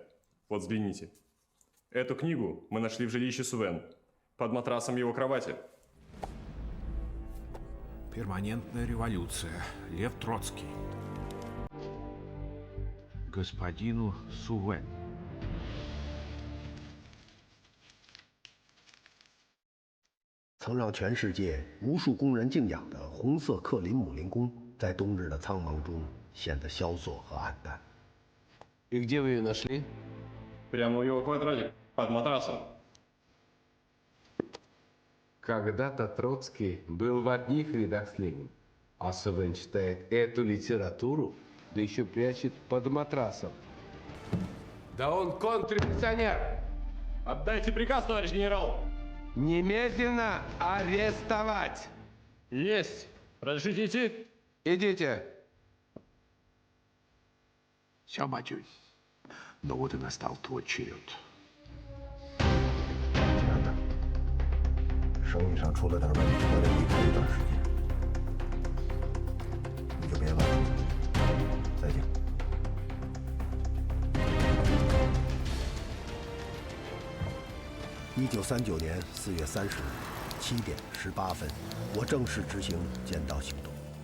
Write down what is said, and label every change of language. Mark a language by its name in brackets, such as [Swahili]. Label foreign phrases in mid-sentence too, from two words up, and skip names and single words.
[Russian] Вот взгляните. Эту книгу мы нашли в жилище Сувен, под матрасом его кровати. Перманентная революция. Лев Троцкий. Господину Сувен. [Chinese] 曾让全世界无数工人敬仰的红色克林姆林宫，在冬日的苍茫中显得萧索和暗淡。 [Russian] И где вы ее нашли? Прямо в его квадрате, под матрасом. Когда-то Троцкий был в одних рядах с Лениным, а Сувен читает эту литературу, да еще прячет под матрасом. Да он контрреволюционер! Отдайте приказ, товарищ генерал! Немедленно арестовать! Есть! Разрешите идти? Идите! 小马军，но вот и настал твой черед. [Chinese] 亲爱的，生意上出了点问题，我得离开一段时间，你就别问了。再见。1939年4月30日7点18分，我正式执行尖刀行动。